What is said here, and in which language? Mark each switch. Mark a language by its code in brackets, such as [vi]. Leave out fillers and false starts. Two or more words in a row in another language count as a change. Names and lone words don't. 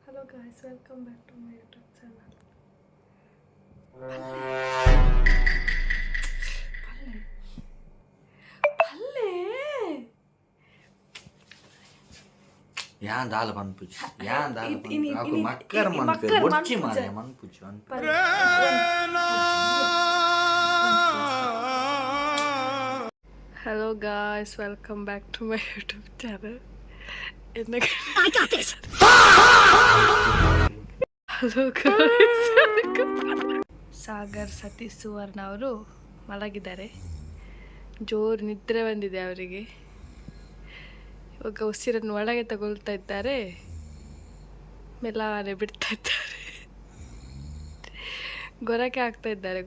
[en] guys, welcome back to my YouTube channel. [tcy] ಯಾನ್ ದಾಲ ಮನ್ಪುಜಿ ಯಾನ್ ದಾಲ ಮನ್ಪು ಮಕ್ಕರ್ ಮನ್ಪೆ ಬೊಚ್ಚಿ ಮಾರೆ ಮನ್ಪುಜಿ [en] Hello guys, welcome back to my YouTube channel. I got this. Hello guys. [kn] ಸಾಗರ್ ಸತೀಶ್ ಸುವರ್ಣ ಅವರು ಮಲಗಿದ್ದಾರೆ. ಜೋರು ನಿದ್ರೆ ಬಂದಿದೆ ಅವರಿಗೆ. ಇವಾಗ ಉಸಿರನ್ನು ಒಳಗೆ ತಗೊಳ್ತಾ ಇದ್ದಾರೆ, ಮೆಲ್ಲನೆ ಬಿಡ್ತಾ ಇದ್ದಾರೆ, ಗೊರಕೆ ಆಗ್ತಾ ಇದ್ದಾರೆ.